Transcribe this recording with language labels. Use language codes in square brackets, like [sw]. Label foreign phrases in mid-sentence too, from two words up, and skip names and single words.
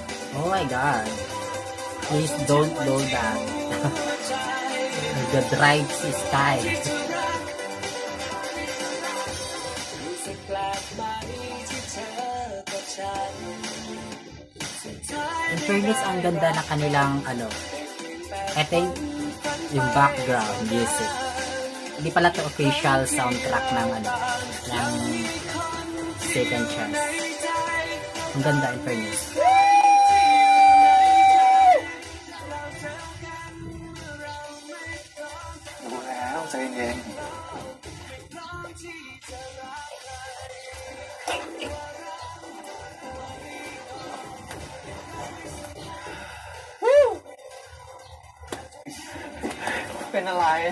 [en] Oh my god. Please don't do that. The drive is sky. In fairness, [tl] ang ganda na kanilang [en] I think [tl] yung [en] background music. [tl] Hindi pala to [en] official soundtrack [tl] ng ng Second Chance. Ang ganda [en] in fairness. [th] รู้แล้วใจเย็นเป็นอะไร